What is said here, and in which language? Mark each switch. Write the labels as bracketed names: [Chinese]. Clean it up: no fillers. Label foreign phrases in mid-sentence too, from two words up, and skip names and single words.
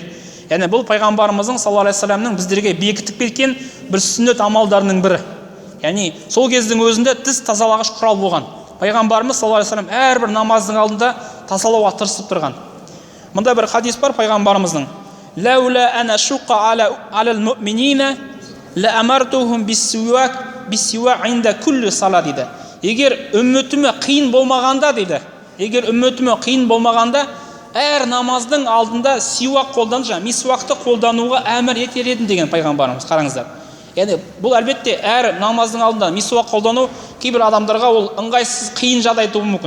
[Kazakh] Яғни бұл пайғамбарымыздың [Arabic] صلى الله عليه وسلم [Kazakh] біздерге бекітіп кеткен бір сүннет амалдарының бірі. Яғни сол кездің өзінде тіс тазалағыш құрал болған. Пайғамбарымыз [Arabic] صلى الله عليه وسلم [Kazakh] әрбір намаздың алдында тазалауға тырысып тұрған. Мұнда бір хадис бар пайғамбарымыздың. [Arabic] لولا أن أشق على المؤمنين لأمرتهم بالسواك عند كل صلاة дейді. [Kazakh] Егер үмметіме қиын болмағанда дейді, әр намаздың алдында сиуак қолданып, мисуакты қолдануға әмір етер едім деген пайғамбарымыз. Қараңыздар. Яғни бұл әлбетте әр намаздың алдында мисуак қолдану кейбір адамдарға ол ыңғайсыз қиын жағдай тууы мүмкін.